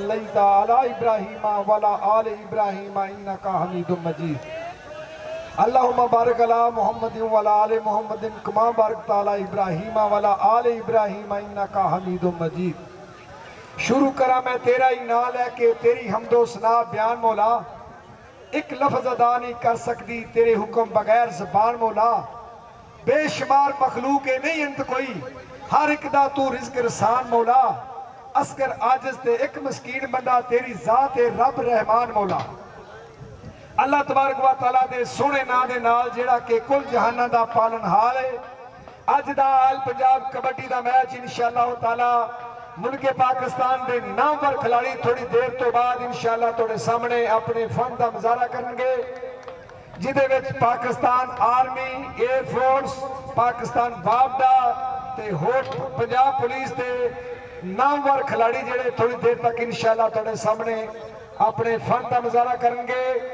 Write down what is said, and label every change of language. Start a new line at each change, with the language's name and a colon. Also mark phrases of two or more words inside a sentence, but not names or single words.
Arabic: باركت على إبراهيم وعلى آل إبراهيم إنك حميد مجيد. اللهم بارك على محمد وعلى آل محمد كما باركت على إبراهيم وعلى آل إبراهيم إنك حميد مجيد.
Punjabi: شروع کرا میں تیرا ہی نام لیکے تیری حمدو ثنا بیان مولا. ایک لفظ ادا نہیں کر سکتی تیرے حکم بغیر زبان مولا. بے شمار مخلوق نہیں انت کوئی، ہر ایک دا توں رزق رسان مولا. اصغر عاجز تے ایک مسکین بندہ تیری ذات ہے رب رحمان مولا.
Arabic: الله تبارك وتعالى
Punjabi: دے سوہنے نام دے نال جیہڑا کہ کل جہاناں دا پالنہار ہے. اج دا آل پنجاب کبڈی دا میچ
Arabic: إن شاء الله تعالى
Punjabi: ملک پاکستان کے نامور کھلاڑی تھوڑی دیر تو بعد
Arabic: إن شاء الله
Punjabi: تہاڈے سامنے اپنے فن کا مظاہرہ کریں گے، جدے وچ پاکستان آرمی، ایئرفورس، پاکستان بابڈا تے ہور پنجاب پولیس کے نامور کھلاڑی جیہڑے تھوڑی دیر تک
Arabic: إن شاء الله
Punjabi: تہاڈے سامنے اپنے فن کا مظاہرہ کریں گے.